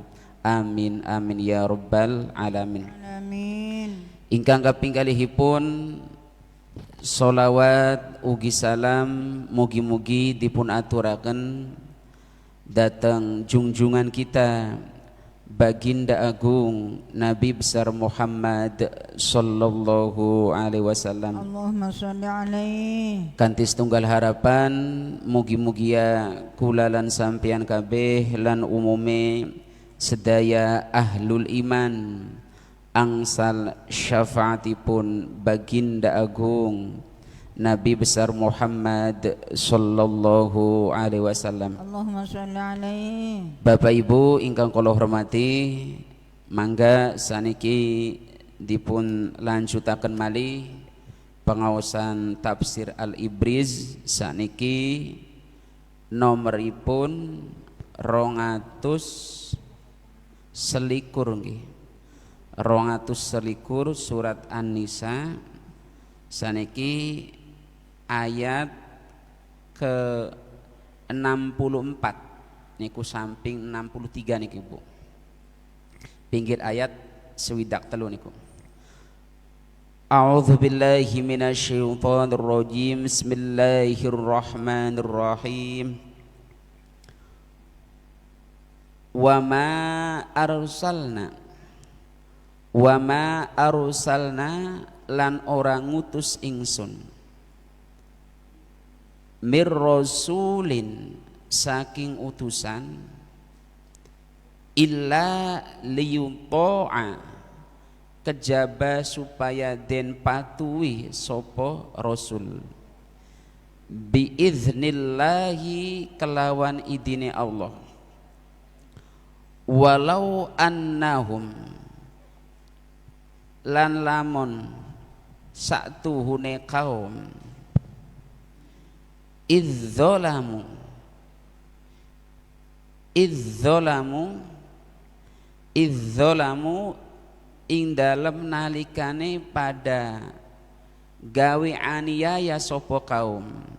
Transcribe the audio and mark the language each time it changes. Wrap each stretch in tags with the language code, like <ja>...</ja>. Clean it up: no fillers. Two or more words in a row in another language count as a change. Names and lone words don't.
<ar>آمين آمين يا رب العالمين. Amin.</ar> <jv>Ingkang kaping kalihipun sholawat ugi salam mugi-mugi dipun aturaken dateng junjungan kita Baginda Agung Nabi besar Muhammad</jv> <ar>صلى الله عليه وسلم. اللهم صل عليه.</ar> <jv>Kanthi setunggal harapan mugi-mugia kulalan sampeyan kabeh lan umume sedaya</jv> <ar>أهل الإيمان</ar> <jv>angsal syafaatipun Baginda Agung Nabi besar Muhammad</jv> <ar>صلى الله عليه وسلم. اللهم صل عليه.</ar> <jv>Bapak Ibu ingkang kula hormati, mangga saniki dipun lanjutaken malih pengaosan tafsir Al-Ibriz saniki nomoripun 200 selikur nggih. 200 selikur surat An-Nisa saniki ayat ke 64 niku samping 63 niki Bu. Pinggir ayat swidak telu niku.</jv> <ar>أعوذ بالله من الشيطان الرجيم. Bismillahirrahmanirrahim. وما أرسلنا</ar> <jv>lan ora ngutus ingsun</jv> <ar>من رسول</ar> <jv>saking utusan</jv> <ar>إلا ليطاع</ar> <jv>kejaba supaya den patuhi sapa rasul biiznillahi kelawan idine Allah</jv> <ar>ولو أنهم</ar> <jv>lan lamun satuhune kaum idzolamu ing dalem nalikane pada gawe aniaya sapa kaum</jv>